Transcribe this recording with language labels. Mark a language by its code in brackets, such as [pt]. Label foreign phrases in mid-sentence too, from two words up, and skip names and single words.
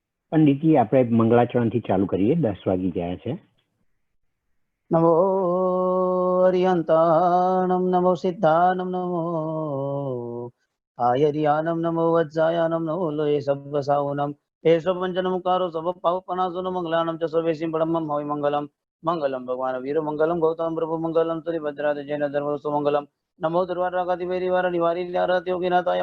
[gu] पंडितजी આપણે મંગળાચરણથી ચાલુ કરીએ. 10 વાગી ગયા છે. [pka] नमो हरिहंताणं नमो सिद्धानं नमो आयर्यानं नमो वज्रायानं नमो लोये सब्बसावनं एषो पञ्चनमुकारो सवपावपनासो न मङ्गलानं च सर्वेसिं ब्रह्मं हवि मङ्गलं [sa] मङ्गलं भगवान् वीरमङ्गलं गौतमं प्रभुमङ्गलं तुलिभद्राज जैन धर्मसुमङ्गलं नमो दुर्वारागादिवैरिवार निवारिल्यारत योगिनाथाय